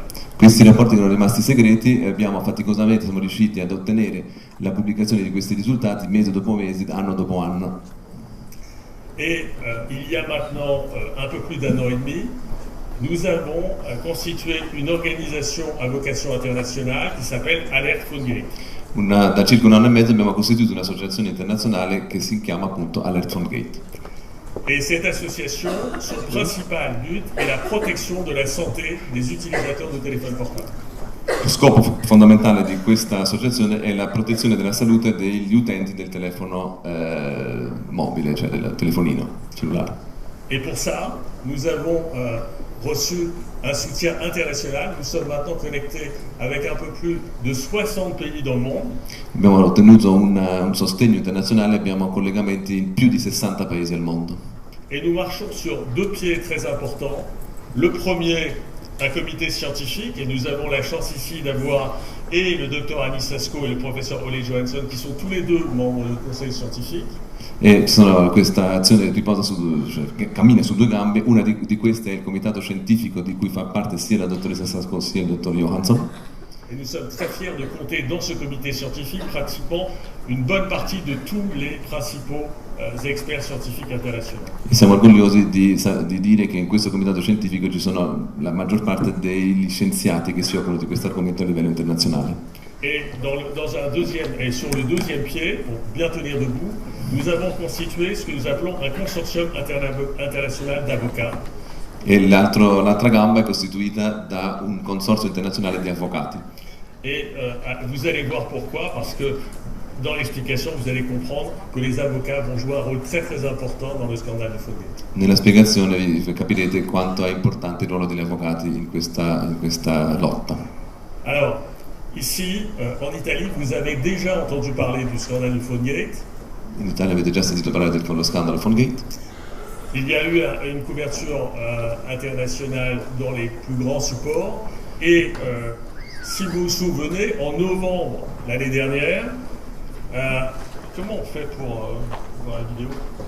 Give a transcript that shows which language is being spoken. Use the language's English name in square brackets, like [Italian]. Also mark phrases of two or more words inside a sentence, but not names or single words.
[Italian] Questi rapporti erano rimasti segreti e faticosamente siamo riusciti ad ottenere la pubblicazione di questi risultati mese dopo mese, anno dopo anno. [French] Et il y a maintenant un peu plus d'un an et demi, nous avons constitué une organisation à vocation internationale qui s'appelle Alert Phone Gate. [Italian] Da circa un anno e mezzo abbiamo costituito un'associazione internazionale che si chiama appunto Alert Phone Gate. [French] Et cette association, son principal but est la protection de la santé des utilisateurs de téléphones portables. [Italian] Lo scopo fondamentale di questa associazione è la protezione della salute degli utenti del telefono mobile, cioè del telefonino cellulare. [French] Et pour ça, nous avons reçu un soutien international. Nous sommes maintenant connectés avec un peu plus de 60 pays dans le monde. [Italian] Abbiamo ottenuto un sostegno internazionale, abbiamo collegamenti in più di 60 paesi al mondo. [French] Et nous marchons sur 2 pieds très importants. Le premier, un comité scientifique, et nous avons la chance ici d'avoir et le docteur Anis Sasko et le professeur Ole Johansson, qui sont tous les deux membres du conseil scientifique. [Italian] E questa azione che cammina su 2 gambe, una di queste è il comitato scientifico di cui fa parte sia la dottoressa Sasko sia il dottor Johansson. [French] Et nous sommes très fiers de compter dans ce comité scientifique pratiquement une bonne partie de tous les principaux experts scientifiques internationali. [Italian] E siamo orgogliosi di dire che in questo comitato scientifico ci sono la maggior parte degli scienziati che si occupano di questo argomento a livello internazionale. [French] Et sur le deuxième pied, pour bien tenir debout, nous avons constitué ce que nous appelons un consortium international d'avocats. [Italian] E l'altra gamba è costituita da un consorzio internazionale di avvocati. [French] Et vous allez voir pourquoi, parce que dans l'explication, vous allez comprendre que les avocats vont jouer un rôle très très important dans le scandale de Phonegate. [Italian] Nella spiegazione capirete quanto è importante il ruolo degli avvocati in questa lotta. [French] Alors, ici, en Italie, vous avez déjà entendu parler du scandale de Phonegate. [Italian] In Italia avete già sentito parlare dello scandalo Phonegate. [French] Il y a eu une couverture internationale dans les plus grands supports et si vous vous souvenez, en novembre l'année dernière, comment on fait pour voir la vidéo?